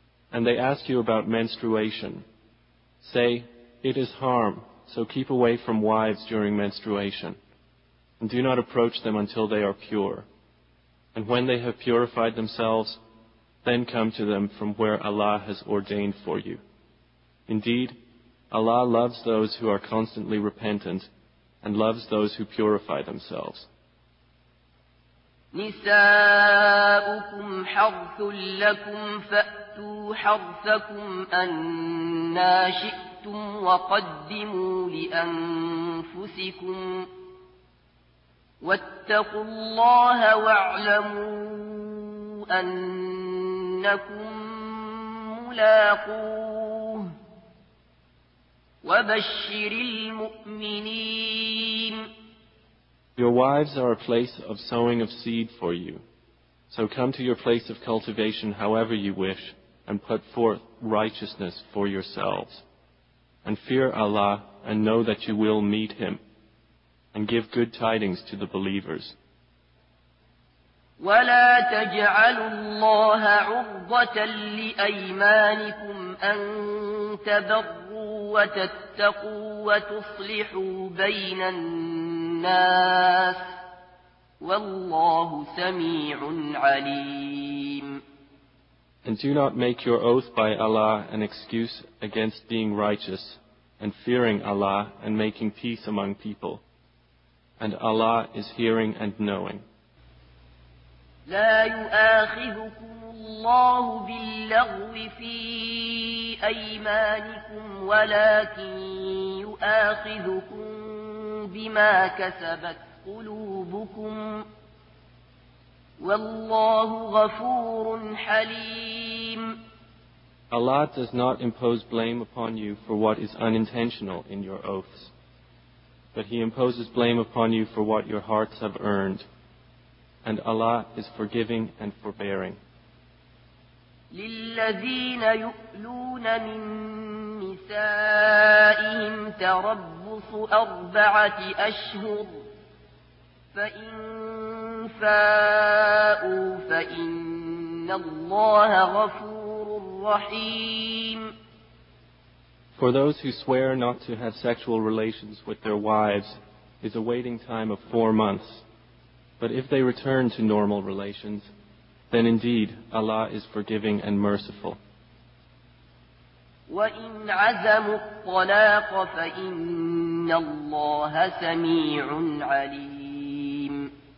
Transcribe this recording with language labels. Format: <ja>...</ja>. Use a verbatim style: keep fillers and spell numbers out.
<en>And they ask you about menstruation. Say, it is harm, so keep away from wives during menstruation, and do not approach them until they are pure. And when they have purified themselves, then come to them from where Allah has ordained for you. Indeed, Allah loves those who are constantly repentant and loves those who purify themselves.</en> <ar>نساؤكم حرث لكم فأتوا حرثكم أنا شئتم وقدموا لأنفسكم واتقوا الله واعلموا أنكم ملاقوه وَبَشِّرِ الْمُؤْمِنِينَ.</ar> <en>Your wives are a place of sowing of seed for you. So come to your place of cultivation however you wish and put forth righteousness for yourselves. And fear Allah and know that you will meet Him. And give good tidings to the believers.</en> <ar>وَلَا تَجْعَلُوا اللَّهَ عُرْضَةً لِأَيْمَانِكُمْ أَن تَبَرُّوا وتتقوا وتصلحوا بين الناس والله سميع عليم.</ar> <en>And do not make your oath by Allah an excuse against being righteous and fearing Allah and making peace among people. And Allah is hearing and knowing.</en> <ar>لا يؤاخذكم الله باللغو في أيمانكم ولكن يؤاخذكم بما كسبت قلوبكم والله غفور حليم.</ar> <en>Allah does not impose blame upon you for what is unintentional in your oaths, but He imposes blame upon you for what your hearts have earned. And Allah is forgiving and forbearing.</en> <ar>للذين يؤلون من نسائهم تربص أربعة أشهر فإن فاءوا فإن الله غفور رحيم.</ar> <en>For those who swear not to have sexual relations with their wives is a waiting time of four months. But if they return to normal relations, then indeed Allah is forgiving and merciful.</en> <ar>وَإِنْ عَزَمُوا الطَّلَاقَ فَإِنَّ اللَّهَ سَمِيعٌ عَلِيمٌ.</ar>